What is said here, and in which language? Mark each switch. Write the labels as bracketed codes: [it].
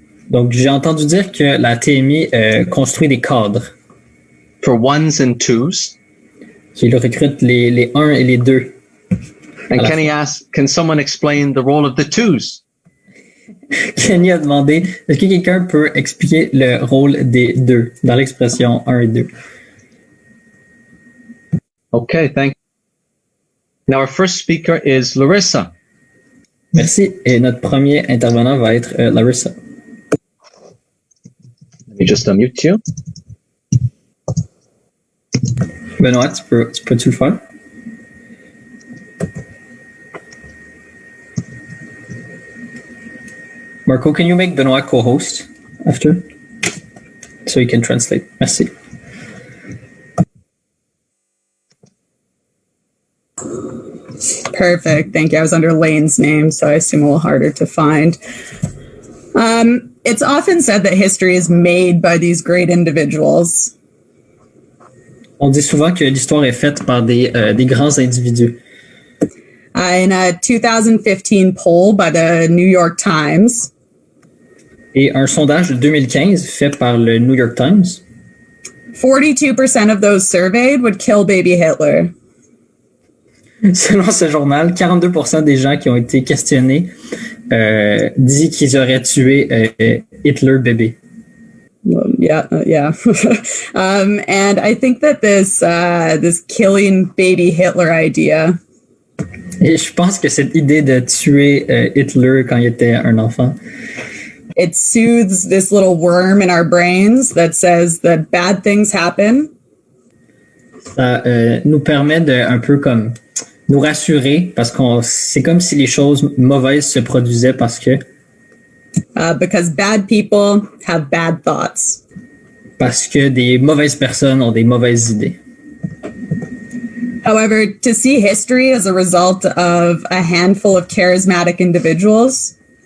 [fr] Donc, j'ai entendu dire que la TMI construit des cadres [en] For ones and twos. [fr] qui recrutent les 1 et les 2. [en] And [fr] Alors, [en] Kenny asks, can someone explain the role of the twos? [fr] Kenny a demandé, est-ce que quelqu'un peut expliquer le rôle des 2 dans l'expression 1 et 2? [en] Okay, thank you. Now our first speaker is Larissa. [fr] Merci. Et notre premier intervenant va être Larissa. [en] Let me just unmute you. [fr] Benoît, peux-tu le faire? [en] Marco, can you make Benoît co-host after? So he can translate. [fr] Merci. [en] Perfect. Thank you. I was under Lane's name, so I assume a little harder to find. It's often said that history is made by these great individuals. [fr] On dit souvent que l'histoire est faite par des grands individus. [en] In a 2015 poll by the New York Times, [fr] Et un sondage de 2015 fait par le New York Times, [en] 42% of those surveyed would kill baby Hitler. [fr] selon ce journal, 42% des gens qui ont été questionnés disent qu'ils auraient tué Hitler bébé. [en] Yeah. And I think that this killing baby Hitler idea [fr] Et je pense que cette idée de tuer Hitler quand il était un enfant, [en] it soothes this little worm in our brains that says that bad things happen. [fr] ça nous permet de un peu comme nous rassurer parce qu'on c'est comme si les choses mauvaises se produisaient parce que [en] Because bad people have bad thoughts. [fr] des mauvaises personnes ont des mauvaises idées. [en] However, to see history as a result of a handful of charismatic individuals